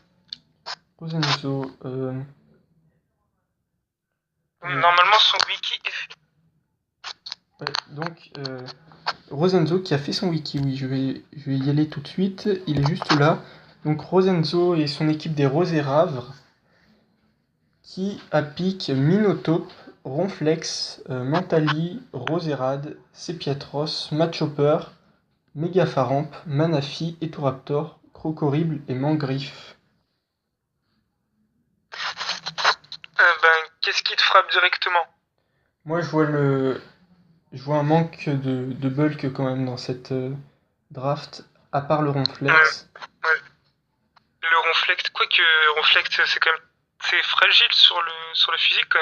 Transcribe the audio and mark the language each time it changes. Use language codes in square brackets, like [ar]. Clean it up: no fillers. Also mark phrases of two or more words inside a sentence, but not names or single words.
[fr] Normalement, son wiki est fait. Ouais, donc, Rosenzo qui a fait son wiki, oui, je vais y aller tout de suite. Il est juste là. Donc, Rosenzo et son équipe des Roséravres qui appliquent Minotape, Ronflex, Mentali, Roserad, Sepiatros, Machopper, Megafaramp, Manafi, Etoraptor, Crocorible et Mangriffe. Qu'est-ce qui te frappe directement? Moi, je vois un manque de bulk quand même dans cette draft, à part le Ronflex. Ouais. Le Ronflex, quoique Ronflex, c'est quand même fragile sur le physique quand même.